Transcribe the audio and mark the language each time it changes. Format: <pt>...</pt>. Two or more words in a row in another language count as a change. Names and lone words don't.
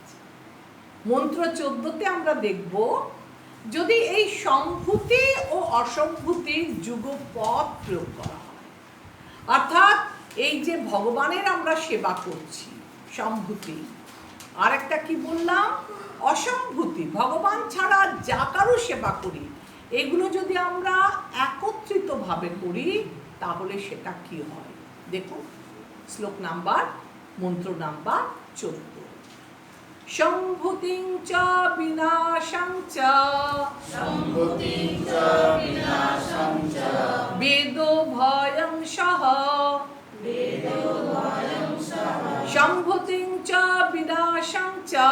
<bn>মন্ত্র 14তে আমরা দেখব, যদি এই সম্ভূতি ও অসম্ভূতির যুগপৎ প্রয়োগ করা হয়, অর্থাৎ এই যে ভগবানের আমরা সেবা করছি সম্ভূতি, আর একটা কি বললাম অসম্ভূতি, ভগবান ছাড়া যা কারো সেবা করি, এগুলো যদি আমরা একত্রিতভাবে করি তাহলে সেটা কি হয়। দেখুন শ্লোক নাম্বার, মন্ত্র নাম্বার 14।</bn> <sa>সম্ভূতিং চ বিনাশং চ বেদো ভয়ং সহ সম্ভূতিং চ বিনাশং চ</sa>